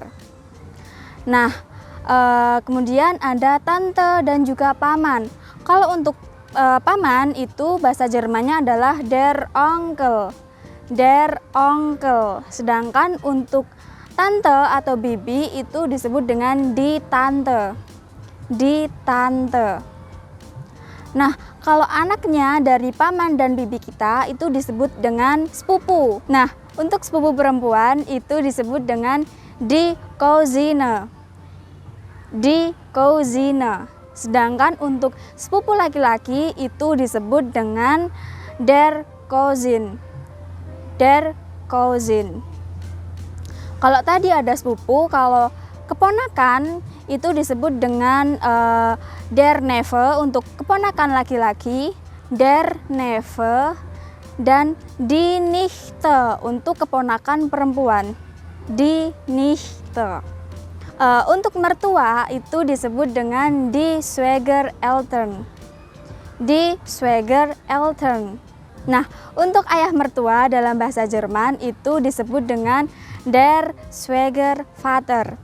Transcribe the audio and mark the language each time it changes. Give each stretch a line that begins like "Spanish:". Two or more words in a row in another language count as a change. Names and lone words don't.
Indonesian: Nah, kemudian ada tante dan juga paman. Kalau untuk paman itu bahasa Jermannya adalah
German: der Onkel. Der Onkel.
Indonesian: Sedangkan untuk tante atau bibi itu disebut dengan
German: die Tante. Die Tante.
Indonesian: Nah, kalau anaknya dari paman dan bibi kita itu disebut dengan sepupu. Nah, untuk sepupu perempuan itu disebut dengan
German: die Cousine. Die Cousine.
Indonesian: Sedangkan untuk sepupu laki-laki itu disebut dengan
German: der Cousin. Der Cousin.
Indonesian: Kalau tadi ada sepupu, kalau keponakan itu disebut dengan
German: der Neffe
Indonesian: untuk keponakan laki-laki,
German: der Neffe,
Indonesian: dan
German: die Nichte
Indonesian: untuk keponakan perempuan,
German: die Nichte.
Indonesian: Untuk mertua itu disebut dengan
German: die Schwiegereltern. die Schwiegereltern.
Indonesian: Nah, untuk ayah mertua dalam bahasa Jerman itu disebut dengan
German: der Schwiegervater.